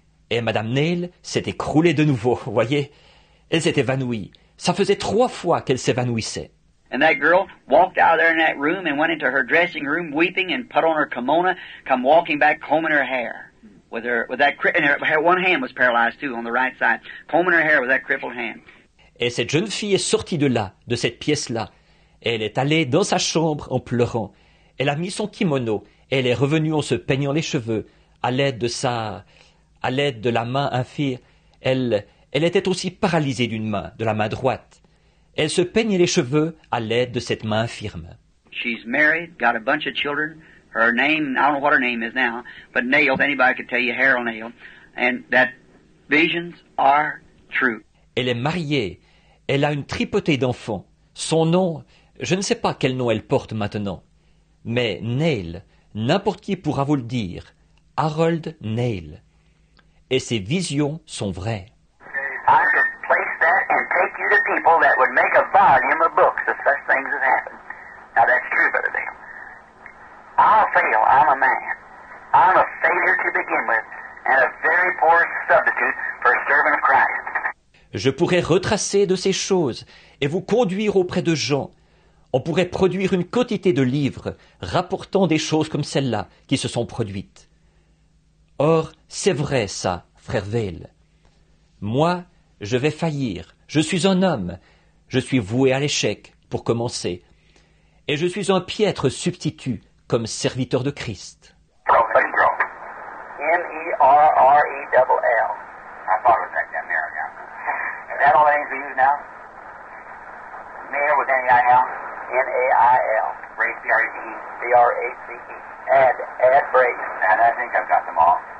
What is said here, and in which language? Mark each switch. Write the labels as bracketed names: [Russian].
[French] Et Madame Nail s'est écroulée de nouveau, voyez. Elle s'est évanouie. Ça faisait 3 fois qu'elle s'évanouissait. [English] And that girl walked out of there in that room and went into her dressing room weeping and put on her kimono, come walking back combing her hair. And her one hand was paralyzed too on the right side, combing her hair with that crippled hand. [French] Et cette jeune fille est sortie de là, de cette pièce-là. Elle est allée dans sa chambre en pleurant. Elle a mis son kimono et elle est revenue en se peignant les cheveux à l'aide de la main infirme. Elle était aussi paralysée d'une main, de la main droite. Elle se peignait les cheveux à l'aide de cette main infirme. [English] She's married, got a bunch of children. Her name, I don't know what her name is now, but Nail, if anybody could tell you, Harold Nail, and that visions are true. [French] Elle est mariée. Elle a une tripotée d'enfants. Son nom, je ne sais pas quel nom elle porte maintenant. Mais Neil, n'importe qui pourra vous le dire, Harold Neil. Et ses visions sont vraies. [English] I could place that and take you to people that would make a volume of books if such things have happened. Now that's true, Brother Dale. I'll fail. I'm a man. I'm a failure to begin with, and a very poor substitute for a servant of Christ. [French] Je pourrais retracer de ces choses et vous conduire auprès de gens. On pourrait produire une quantité de livres rapportant des choses comme celles-là qui se sont produites. Or, c'est vrai ça, frère Vail. Moi, je vais faillir. Je suis un homme. Je suis voué à l'échec, pour commencer. Et je suis un piètre substitut comme serviteur de Christ. [English] M-E-R-R-E-L-L. I thought it was that down there, yeah. Is that all the names we use now? Mail with N-E-I-L? N-A-I-L. Brace, B-R-A-C-E. B-R-A-C-E. Add Brace. And I think I've got them all.